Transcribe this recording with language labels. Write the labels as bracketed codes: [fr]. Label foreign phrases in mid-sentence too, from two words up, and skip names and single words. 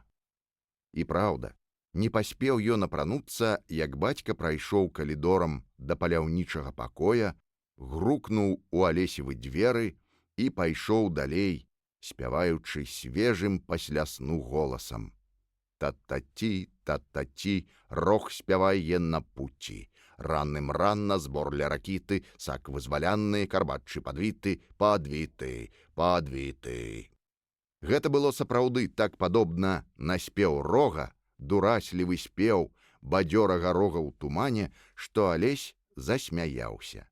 [be] І праўда, не паспеў ён апрануцца, як бацька прайшоў калідорам да паляўнічага пакоя, грукнуў у Алесевы дзверы і пайшоў далей, спяваючы свежым пасля сну голасам. Та-та-ті, та-та-ті, рох спявае на пуці. Ранным-ранна збор ля ракіты, сак вызвалянны, карбатчы падвіты, падвіты. Гэта было сапраўды так падобна на спеў рога, дураслівы спеў бадзёрага рога ў тумане, што Алесь засмяяўся.